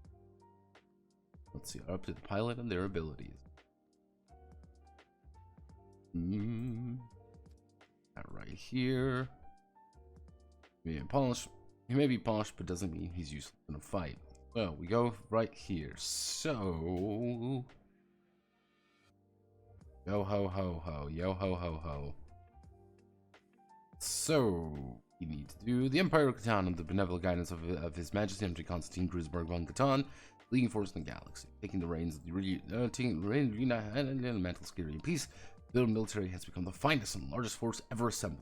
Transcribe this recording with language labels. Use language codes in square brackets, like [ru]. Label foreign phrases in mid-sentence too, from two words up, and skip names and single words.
[en] That right here. He may be polished, but doesn't mean he's useful in a fight. Well, we go right here. So, yo ho ho ho, yo ho ho ho. So, you need to do the Empire of Catan under the benevolent guidance of His Majesty Emperor Constantine Kreuzberg von Catan, leading force in the galaxy, taking the reins of the mental security and peace. The military has become the finest and largest force ever assembled.